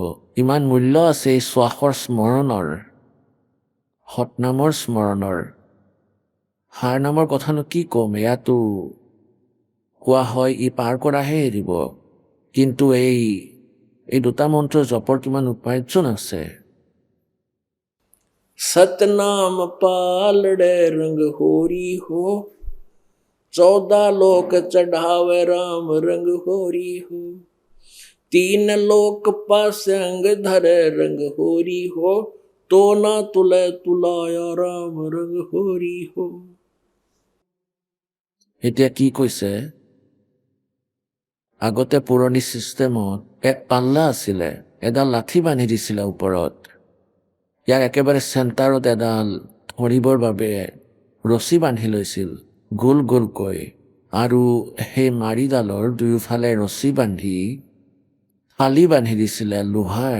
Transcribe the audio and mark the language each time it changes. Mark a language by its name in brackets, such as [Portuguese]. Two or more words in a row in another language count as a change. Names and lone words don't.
[Assamese] ইমান মূল্য আছে এই শ্বাসৰ স্মৰণৰ, সৎনামৰ স্মৰণৰ। হাৰ নামৰ কথানো কি ক'ম, এয়াতো কোৱা হয় ই পাৰ কৰাহে এৰিব। কিন্তু এই দুটা মন্ত্ৰৰ জপৰ কিমান উপাৰ্জন আছে। [Hindi] सतनाम पालड़े रंग होरी हो, 14 लोक चढ़ावे राम रंग होरी हो, 3 लोक पास अंग धरे रंग होरी हो, तो ना तुले तुलाया राम रंग होरी हो। [Assamese] এতিয়া কি কৈছে, আগতে পুৰণি ছিষ্টেমত এক পাল্লা আছিলে, এডাল লাঠি বান্ধি দিছিলে ওপৰত। ইয়াৰ একেবাৰে চেণ্টাৰত এডাল ধৰিবৰ বাবে ৰছী বান্ধি লৈছিল গোল গোলকৈ, আৰু সেই মাৰিডালৰ দুয়োফালে ৰছী বান্ধি ফালি বান্ধি দিছিলে লোহাৰ।